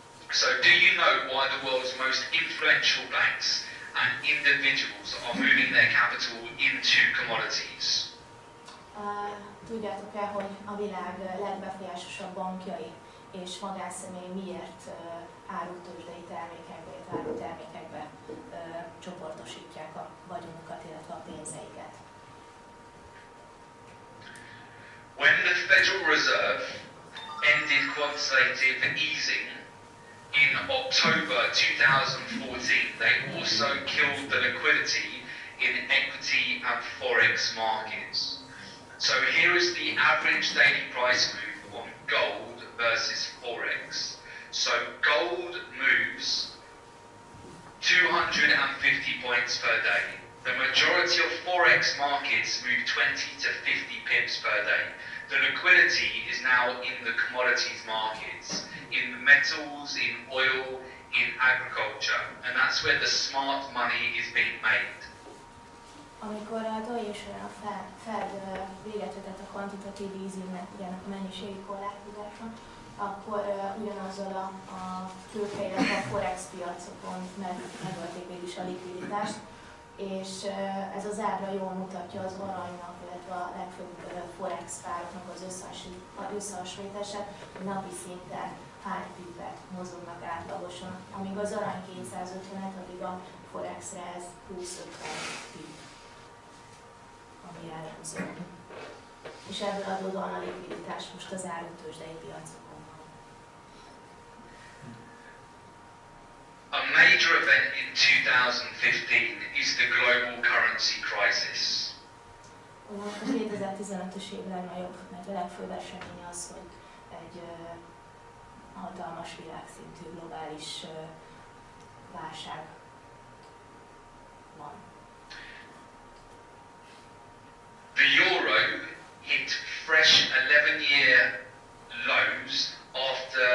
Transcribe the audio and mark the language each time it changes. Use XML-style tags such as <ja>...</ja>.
<en>So do you know why the world's most influential banks and individuals are moving their capital into commodities?</en> <hu>Tudjátok-e, hogy a világ legbefolyásosabb bankjai és magánszemély miért árutőzsdei termékekbe, illetve árutermékekbe csoportosítják a vagyonukat, illetve a pénzeiket?</hu> <en>When the Federal Reserve ended quantitative easing in October 2014, they also killed the liquidity in equity and forex markets. So here is the average daily price move on gold versus forex. So gold moves 250 points per day. The majority of forex markets move 20 to 50 pips per day. The liquidity is now in the commodities markets, in metals, in oil, in agriculture, and that's where the smart money is being made.</en> <hu>Amikor a teljesen a Fed véget vetett a kvantitatív easingnek, ugye a mennyiségi korlátozásnak, akkor ugyanazzal a tőke, illetve a forex piacokon megölték végül is a likviditást, és ez az ábra jól mutatja az aranynak, illetve a legfőbb forex pároknak az összehasonlítását, hogy napi szinten hány pippet mozognak átlagosan. Amíg az arany 250-et, addig a forexre ez 20-50 pipp, ami jellemző. És ebből adódóan a likviditás most az árutőzsdei piacokon van.</hu> <en>A major event in 2015 is the global currency crisis.</en> <hu>A 2015-ös év legnagyobb, mert a legfőbb eseménye az, hogy egy hatalmas világszintű globális válság van.</hu> <en>The euro hit fresh 11-year lows after</en>